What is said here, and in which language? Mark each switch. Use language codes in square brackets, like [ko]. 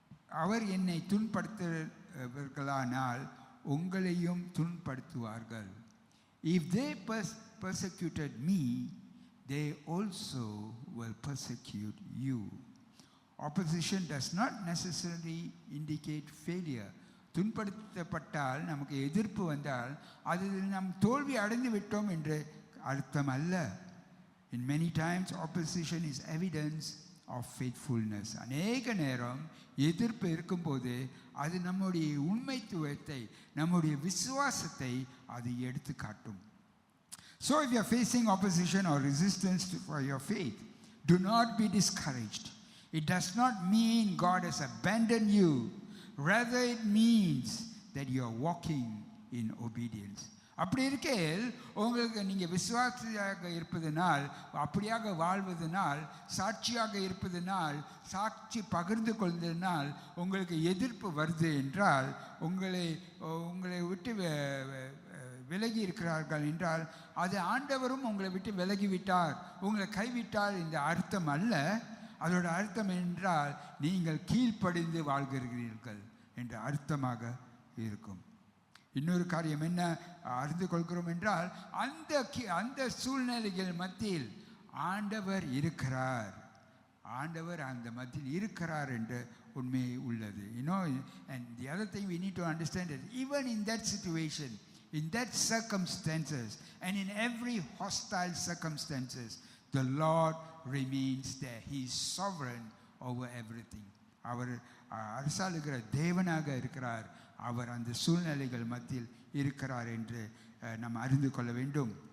[ta] அவர் என்னை துன்பப்படுத்துவர்களானால் உங்களையும் துன்பப்படுத்துவார்கள். [en] If they persecuted me, they also will persecute you. Opposition does not necessarily indicate failure. [ta] துன்பப்படுத்தப்பட்டால், நமக்கு எதிர்ப்பு வந்தால், அது நாம் தோல்வி அடைந்து விட்டோம் என்று அர்த்தம் அல்ல. [en] In many times opposition is evidence of faithfulness. [ta] அநேக நேரம் எதிர்ப்பு இருக்கும்போது அது நம்முடைய உண்மைத்துவத்தை, நம்முடைய விசுவாசத்தை அது எடுத்து காட்டும். [en] So if you are facing opposition or resistance for your faith, do not be discouraged. It does not mean God has abandoned you. Rather it means that you are walking in obedience. [ta] அப்படி இருக்கையில் உங்களுக்கு நீங்கள் விசுவாசியாக இருப்பதனால், அப்படியாக வாழ்வதனால், சாட்சியாக இருப்பதனால், சாட்சி பகிர்ந்து கொள்வதனால் உங்களுக்கு எதிர்ப்பு வருது என்றால், உங்களை விட்டு விலகி இருக்கிறார்கள் என்றால், அது ஆண்டவரும் உங்களை விட்டு விலகிவிட்டார், உங்களை கைவிட்டார் இந்த அர்த்தம் அல்ல. அதோட அர்த்தம் என்றால் நீங்கள் கீழ்ப்படிந்து வாழ்கிறீர்கள் என்ற அர்த்தமாக இருக்கும். இன்னொரு காரியம் என்ன அறிந்து கொள்கிறோம் என்றால், அந்த சூழ்நிலைகள் மத்தியில் ஆண்டவர் இருக்கிறார், ஆண்டவர் அந்த மத்தியில் இருக்கிறார் என்ற உண்மை உள்ளது. [en] And the other thing we need to understand is, even in that situation, in that circumstances, and in every hostile circumstances, the Lord remains there. He is sovereign over everything. [ta] அவர் அரசாளுகிற தேவனாக இருக்கிறார். அவர் அந்த சூழ்நிலைகள் மத்தியில் இருக்கிறார் என்று நாம் அறிந்து கொள்ள வேண்டும்.